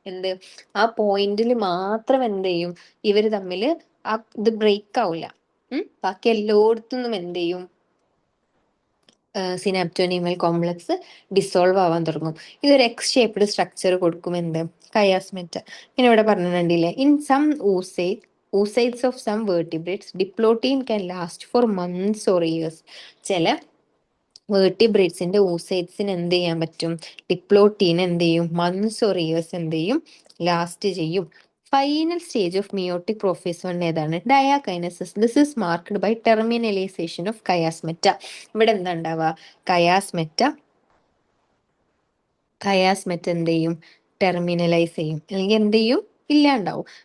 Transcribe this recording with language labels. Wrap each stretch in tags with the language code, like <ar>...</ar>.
<ml>എന്ത്, ആ പോയിന്റിൽ മാത്രം എന്ത് ചെയ്യും, ഇവർ തമ്മിൽ ആ ഇത് ബ്രേക്ക് ആവില്ല. ബാക്കി എല്ലായിടത്തുനിന്നും എന്ത് ചെയ്യും, സിനാപ്റ്റോനീമൽ കോംപ്ലക്സ് ഡിസോൾവ് ആവാൻ തുടങ്ങും. ഇതൊരു എക്സ് ഷേപ്ഡ് സ്ട്രക്ചർ കൊടുക്കും, എന്ത്, കയാസ്മെറ്റ. പിന്നെ ഇവിടെ പറഞ്ഞിട്ടുണ്ടില്ലേ,</ml> <en>In some oocytes of some vertebrates diplotin can last for months or years.</en> <ml>ചില വേർട്ടിബ്രേറ്റ്സിന്റെ oocytesന് എന്ത് ചെയ്യാൻ പറ്റും, ഡിപ്ലോട്ടീൻ എന്ത് ചെയ്യും,</ml> <en>months or years</en> <ml>എന്ത് ചെയ്യും, ലാസ്റ്റ് ചെയ്യും.</ml> <en>final stage of meiotic prophase</en> <ml>ഏതാണ്,</ml> <en>Diakinesis. This is marked by terminalization of chiasmata.</en> <ml>ഇവിടെ എന്താ ഉണ്ടാവുക, കയാസ്മെറ്റ എന്ത് ചെയ്യും, ടെർമിനലൈസ് ചെയ്യും, അല്ലെങ്കിൽ എന്ത് ചെയ്യും, ഇല്ലാണ്ടാവും.</ml>